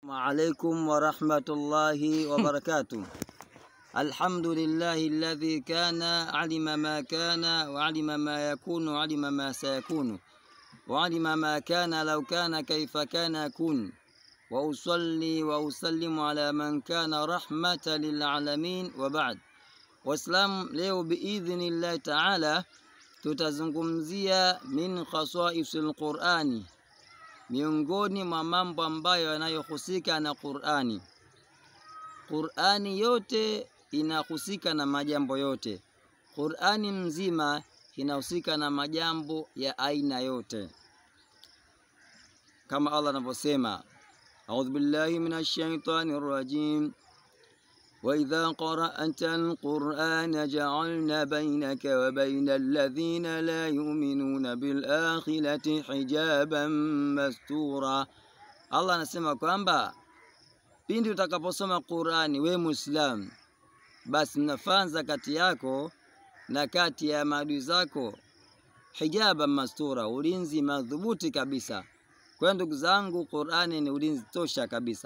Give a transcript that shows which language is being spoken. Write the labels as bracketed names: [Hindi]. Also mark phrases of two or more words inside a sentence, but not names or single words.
[Arabic] عليكم ورحمة الله وبركاته. الحمد لله الذي كان علم ما كان وعلم ما يكون وعلم ما سيكون وعلم ما كان لو كان كيف كان يكون. وأصلي وأسلم على من كان رحمة للعالمين وبعد. [Swahili] Waislamu, leo [Arabic] بإذن الله تعالى [Swahili] tutazungumzia [Arabic] من خصائص القرآن, [Swahili] miongoni mwa mambo ambayo yanayohusika na Qur'ani. Qur'ani yote inahusika na majambo yote. Qur'ani mzima inahusika na majambo ya aina yote. Kama Allah anavyosema, [Arabic] أعوذ بالله من الشيطان الرجيم. وَإِذَا قَرَأْتَ الْقُرْآنَ جَعَلْنَا بَيْنَكَ وَبَيْنَ الَّذِينَ لَا يُؤْمِنُونَ بِالْآخِرَةِ حِجَابًا مَسْتُورًا. [Swahili] Allah anasema kwamba pindi utakaposoma Qur'ani, we Muislam, basi mnafanza kati yako na kati ya maadui zako [Arabic] حجابا مستورا, [Swahili] ulinzi madhubuti kabisa. Kwa ndugu zangu, Qur'ani ni ulinzi tosha kabisa.